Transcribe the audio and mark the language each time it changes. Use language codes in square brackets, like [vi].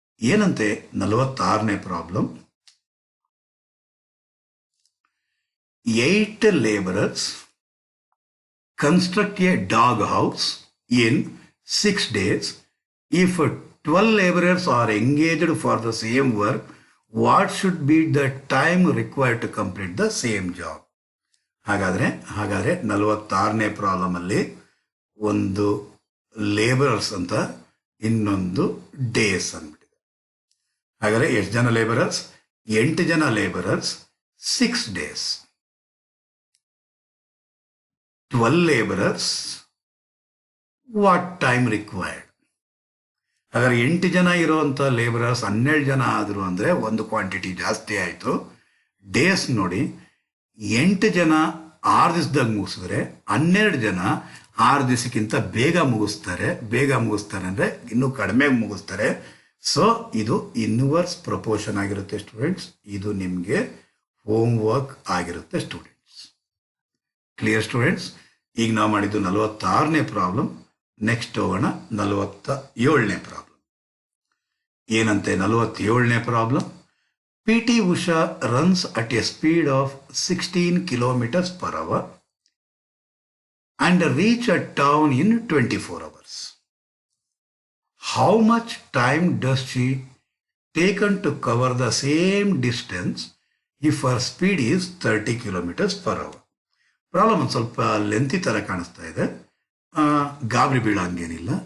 [kn] ಏನಂತೆ 46ನೇ problem, [en] 8 laborers construct a dog house in 6 days. If 12 laborers are engaged for the same work, what should be the time required to complete the same job. [kn] ಹಾಗಾದರೆ 46ನೇ ಪ್ರಾಬ್ಲಮಲ್ಲಿ ಒಂದು labourers ಅಂತ, ಇನ್ನೊಂದು days ಅಂದ್ಬಿಟ್ಟಿದೆ. ಹಾಗಾದರೆ ಎಷ್ಟು ಜನ labourers? 8 ಜನ labourers, 6 days. [en] 12 laborers, what time required? [kn] ಹಾಗಾದ್ರೆ 8 ಜನ ಇರುವಂಥ ಲೇಬರರ್ಸ್ 12 ಜನ ಆದರು ಅಂದರೆ ಒಂದು ಕ್ವಾಂಟಿಟಿ ಜಾಸ್ತಿ ಆಯಿತು. ಡೇಸ್ ನೋಡಿ, 8 ಜನ 6 ದಿವಸದಾಗ ಮುಗಿಸಿದ್ರೆ 12 ಜನ 6 ದಿವಸಕ್ಕಿಂತ ಬೇಗ ಮುಗಿಸ್ತಾರೆ ಅಂದರೆ ಇನ್ನೂ ಕಡಿಮೆ ಮುಗಿಸ್ತಾರೆ. ಸೊ ಇದು ಇನ್ವರ್ಸ್ ಪ್ರಪೋರ್ಷನ್ ಆಗಿರುತ್ತೆ ಸ್ಟೂಡೆಂಟ್ಸ್. ಇದು ನಿಮಗೆ ಹೋಮ್ ವರ್ಕ್ ಆಗಿರುತ್ತೆ ಸ್ಟೂಡೆಂಟ್ಸ್. Clear students? ಈಗ ನಾವು ಮಾಡಿದ್ದು 46ನೇ ಪ್ರಾಬ್ಲಮ್. ನೆಕ್ಸ್ಟ್ ಹೋಗೋಣ 47ನೇ ಪ್ರಾಬ್ಲಮ್. ಏನಂತೆ 47ನೇ problem? [en] P T Usha runs at a speed of 16 km/h and reach a town in 24 hours. How much time does she taken to cover the same distance if her speed is 30 km/h? [kn] Problem ಒಂದು ಸ್ವಲ್ಪ lengthy ಥರ ಕಾಣಿಸ್ತಾ ಇದೆ. ಗಾಬರಿ ಬೀಳಂಗೇನಿಲ್ಲ.